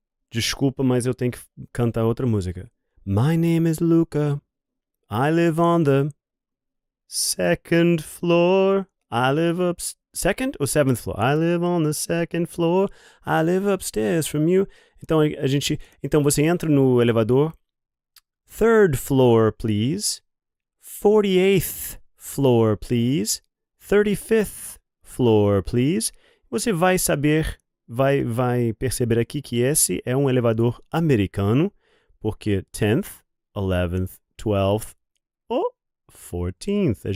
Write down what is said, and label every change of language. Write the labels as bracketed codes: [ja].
[pt] Desculpa, mas eu tenho que cantar outra música. [en] My name is Luca. I live on the second floor. I live second or seventh floor? I live on the second floor. I live upstairs from you. [pt] Então você entra no elevador. [en] Third floor, please. 48th floor, please. 35th floor, please. [pt] Você vai vai perceber aqui que esse é um elevador americano, porque 10th, 11th, 12th ou 14th.